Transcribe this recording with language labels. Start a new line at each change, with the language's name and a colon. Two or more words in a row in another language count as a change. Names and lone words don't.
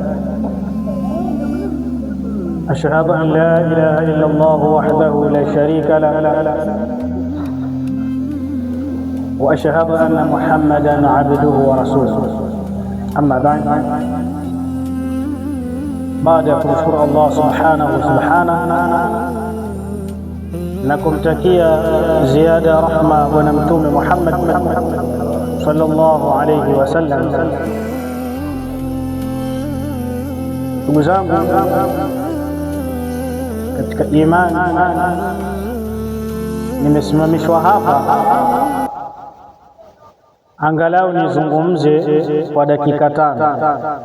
Arabic: أشهد أن لا إله إلا الله وحده لا شريك له وأشهد أن محمدا عبده ورسوله. أما بعد
Swahili: kumshukuru Allah subhanahu na kumtakia ziada rahma bwana mtume Muhammad
Arabic: صلى الله عليه وسلم.
Swahili: Ndugu zangu katika imani, nimesimamishwa hapa angalau nizungumze kwa dakika 5.